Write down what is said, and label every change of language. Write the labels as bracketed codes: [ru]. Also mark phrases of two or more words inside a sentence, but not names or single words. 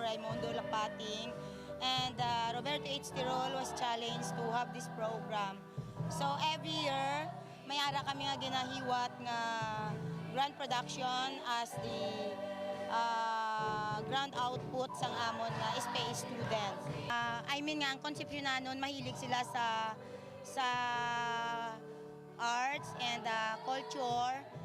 [en] Raimundo Lapating, and Roberto H. Tirol was challenged to have this program. So every year, [hil] may ara kami nga ginahiwat nga [en] grand production as the grand output [hil] sang amon nga [en] space students. I mean [hil] nga, ang konsepsyonanon, mahilig sila sa [en] arts and culture.